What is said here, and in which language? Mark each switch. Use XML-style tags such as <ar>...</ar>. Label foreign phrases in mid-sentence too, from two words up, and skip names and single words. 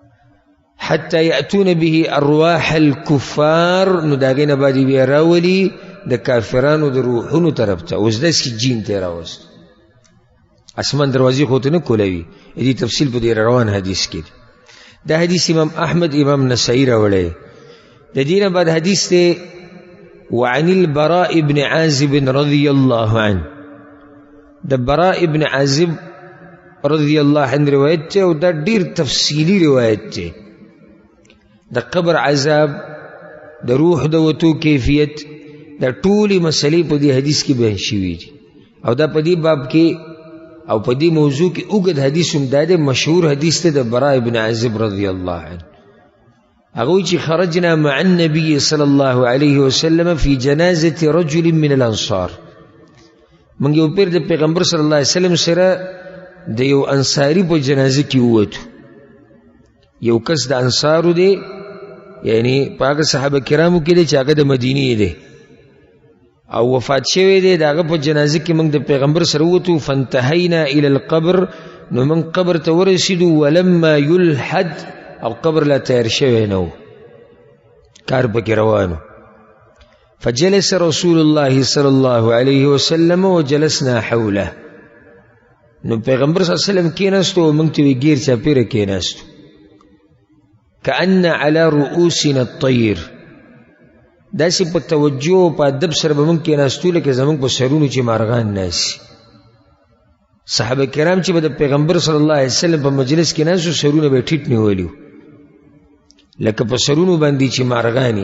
<ar>حتی یأتون به ارواح الکفار</ar> <ps>نو دا غینه بعد بیا راولي د کافرانو د روحونو طرف ته. اوس داسې جین ته یې راوست، اسمان دروازې خو ته نه کولوي. دې تفصیل په دې روان حدیث کې دی. دا حدیث امام احمد امام نسائی راوړی. د دې نه بعد حدیث دی</ps> <ar>وعن البراء بن عازب رضی الله عنه.</ar> <ps>د براء ابن عازب رضی الله عنه روایت ته، او دا ډیر تفصیلی روایت ته. د قبر عذاب، د روح د وتو کیفیت، دا ټولې مسلې په دې حدیث کې بیان شوي دي. او دا په دې باب کې او په دې موضوع کې اوږد حدیث هم دا دی، مشهور حدیث دی د براء ابن عازب رضی الله عنه. هغه وایي چې</ps> <ar>خرجنا مع النبي صلی الله علیه وسلم فی جنازة رجل من الانصار.</ar> <ps>موږ یو پیر د پیغمبر صلی الله علیه وسلم سره د یو انصاري په جنازه کې ووتو. یو کس د انصارو دی، یعنی په هغه صحابه کرامو کې دی چې هغه د مدینې دی او وفات شوی دی. د هغه په جنازه کې موږ د پیغمبر سره ووتو.</ps> <ar>فانتهینا الی القبر،</ar> <ps>نو موږ قبر ته ورسېدو.</ps> <ar>ولما یلحد،</ar> <ps>او قبر لا تیار شوی نه و، کار پکې روانو.</ps> <ar>فجلس رسول الله صلی الله علیه وسلم وجلسنا حوله.</ar> <ps>نو پیغمبر صلی الله علیه وسلم کېناستو او موږ ته وی ګیر چاپېره کېناستو.</ps> <ar>کأن علی رؤوسنا الطیر،</ar> <ps>داسې په توجه او په ادب سره به موږ کېناستو لکه زموږ په سرونو چې مارغان ناسي. صحابه کرام چې به د پیغمبر صلی الله علیه وسلم په مجلس کې ناستو، سرونه به ټیټ نیولي لکه په سرونو باندې چې مارغاني.</ps>